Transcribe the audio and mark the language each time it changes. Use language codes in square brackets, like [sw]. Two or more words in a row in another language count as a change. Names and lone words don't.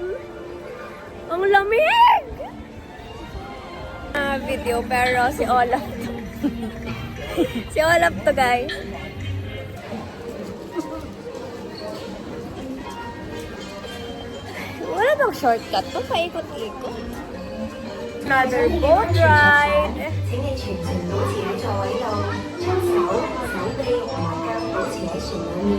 [tl] Ang lamig! Video pero si Olaf to. Si Olaf to, guys. Wala bang shortcut to? Paikot-ikot. [en] Another boat ride. [yue] 请你全程保持喺座位度，雙手、手臂同埋腳保持喺船裡面。